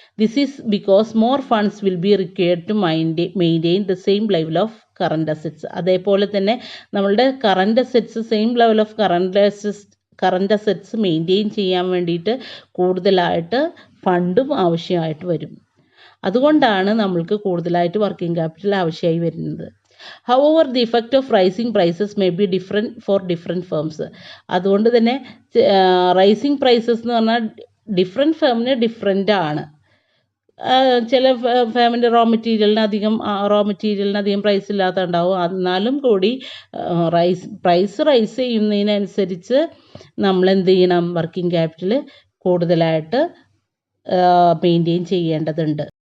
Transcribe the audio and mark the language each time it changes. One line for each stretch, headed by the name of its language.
English: This is because more funds will be required to maintain the same level of current assets.
Malayalam: അതേപോലെ തന്നെ നമ്മളുടെ current assets same level of current assets maintain ചെയ്യാൻ വേണ്ടിയിട്ട് കൂടുതലായിട്ട് ഫണ്ടും ആവശ്യമായിട്ട് വരും. അതുകൊണ്ടാണ് നമ്മൾക്ക് കൂടുതലായിട്ട് വർക്കിംഗ് ക്യാപിറ്റൽ ആവശ്യമായി വരുന്നത്.
English: However, the effect of rising prices may be different for different firms.
Malayalam: അതുകൊണ്ട് തന്നെ റൈസിങ് പ്രൈസസ് എന്ന് പറഞ്ഞാൽ ഡിഫറെൻറ്റ് ഫേമിന് ഡിഫറെൻ്റ് ആണ്. ചില ഫേമിൻ്റെ റോ മെറ്റീരിയലിന് അധികം പ്രൈസ് ഇല്ലാത്തുണ്ടാവും. എന്നാലും കൂടി പ്രൈസ് റൈസ് ചെയ്യുന്നതിനനുസരിച്ച് നമ്മൾ എന്ത് ചെയ്യണം, വർക്കിംഗ് ക്യാപിറ്റൽ കൂടുതലായിട്ട് മെയിൻറ്റെയിൻ ചെയ്യേണ്ടതുണ്ട്.